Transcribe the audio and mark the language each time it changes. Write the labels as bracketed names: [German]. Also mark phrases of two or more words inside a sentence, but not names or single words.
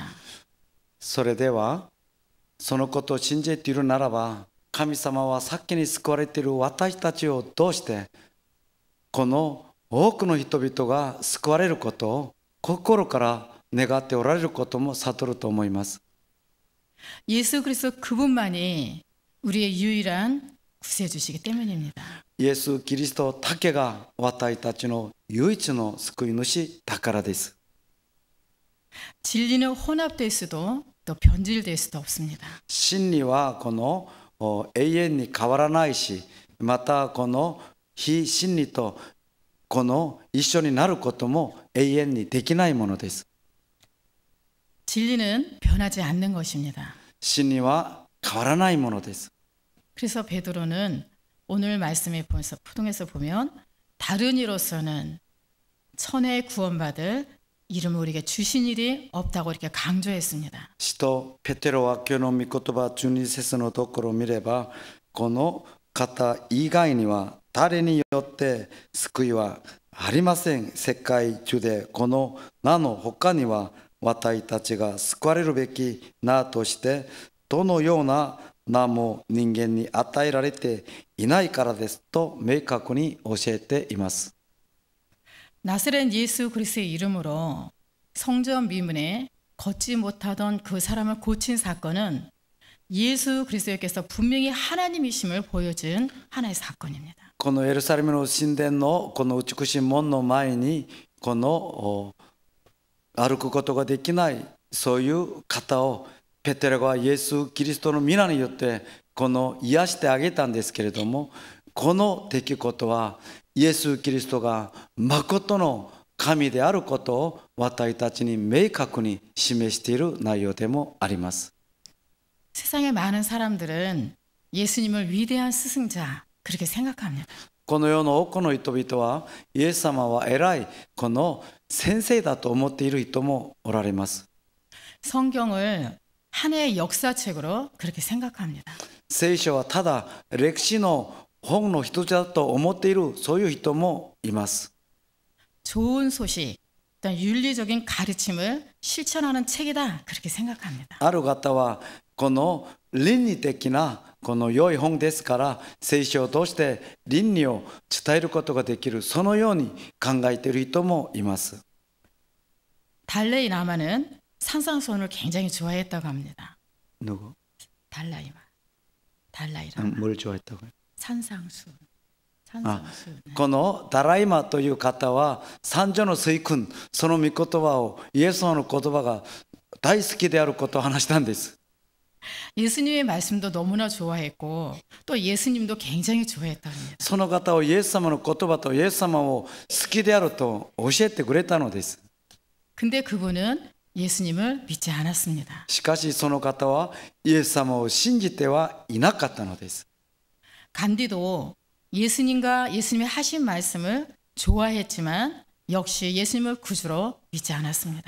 [Japanese] それではそのことを信じているならば、神様は先に救われている私たちを通してこの多くの人々が救われることを心から願っておられることも悟ると思います。 [Korean] 예수 그리스도 그분만이 우리의 유일한 구세주시기 때문입니다. [Japanese] イエス・キリストだけが私たちの唯一の救い主だからです。 [Korean] 진리는 혼합될 수도 또 변질될 수도 없습니다. [Japanese] 真理はこの永遠に変わらないし、またこの非真理とこの一緒になることも永遠にできないものです。 [Korean] 진리는 변하지 않는 것입니다. [Japanese] 真理は変わらないものです。 [Korean] 그래서 베드로는 오늘 말씀에 통해서 보면 다른 이로서는 천에 구원받을 이름을 우리에게 주신 일이 없다고 이렇게 강조했습니다. [Japanese] 使徒ペテロは今日の御言葉12節のところを見れば、この方以外には誰によって救いはありません。世界中でこの名の他には私たちが救われるべき名としてどのような名も人間に与えられていないからですと明確に教えています。 [Korean] 나사렛 예수 그리스도의 이름으로 성전 미문에 걷지 못하던 그 사람을 고친 사건은 예수 그리스도께서 분명히 하나님이심을 보여준 하나의 사건입니다. [Japanese] このエルサレムの神殿のこの美しい門の前にこの歩くことができないそういう方をペテロがイエス・キリストの皆によってこの癒してあげたんですけれども、この出来事はイエス・キリストが誠の神であることを私たちに明確に示している内容でもあります。 [Korean] 세상의 많은 사람들은 예수님을 위대한 스승자 그렇게 생각합니다. [Japanese] この世の多くの人々はイエス様は偉いこの先生だと思っている人もおられます。 [Korean] 성경을 하나의 역사책으로 그렇게 생각합니다. [Japanese] 聖書はただ歴史の本の一つだと思っているそういう人もいます。 [Korean] 좋은 소식, 어떤 윤리적인 가르침을 실천하는 책이다 그렇게 생각합니다. [Japanese] ある方はこの倫理的なこの良い本ですから聖書を通して倫理を伝えることができるそのように考えている人もいます。 [Korean] 달레이 라마는 산상수훈을 굉장히 좋아했다고 합니다. 누구? 달라이 라마. 뭘 좋아했다고요? 산상수훈. [Japanese] このダライマという方は三女の水訓その御言葉をイエス様の言葉が大好きであることを話したんです。 [Korean] 예수님의 말씀도 너무나 좋아했고 또 예수님도 굉장히 좋아했다고 합니다. [Japanese] その方をイエス様の言葉とイエス様を好きであると教えてくれたのです。 [Korean] 근데 그분은 예수님을 믿지 않았습니다. [Japanese] しかしその方はイエス様を信じてはいなかったのです。 [Korean] 간디도 예수님과 예수님의 하신 말씀을 좋아했지만 역시 예수님을 구주로 믿지 않았습니다.